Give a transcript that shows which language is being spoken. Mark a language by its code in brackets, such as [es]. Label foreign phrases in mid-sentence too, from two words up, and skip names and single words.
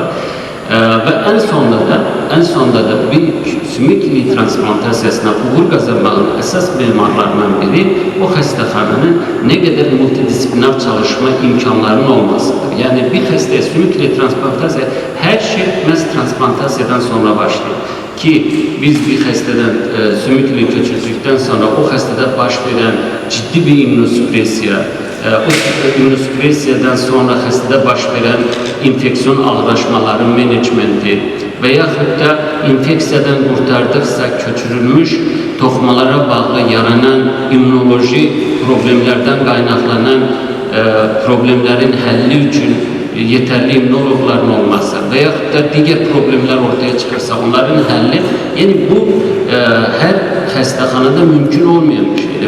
[tr] Ve en sonda da bir sümükli transplantasiyasına uğur kazanmanın esas mimarlarından biri o xəstəxananın ne kadar multidisipliner çalışma imkanlarının olmasıdır. [az] Yani bir xəstəyə sümükli transplantasiya her şey məhz transplantasyadan sonra başlayır. ki biz bir xəstədən sümük ili köçürdükdən sonra o xəstədə baş verən ciddi bir immunosüpresiya, o immunosüpresiyadan sonra xəstədə baş verən infeksiyon ağırlaşmaların menecmenti və yaxud da infeksiyadan qurtardıqsa köçürülmüş toxumalara bağlı yaranan immunoloji problemlərdən qaynaqlanan problemlərin həlli üçün yeterli immunologların olmazsa və yaxud da digər problemlər ortaya çıxırsa onların həlli, yəni bu hər xəstəxanada mümkün olmayan bir şeydir.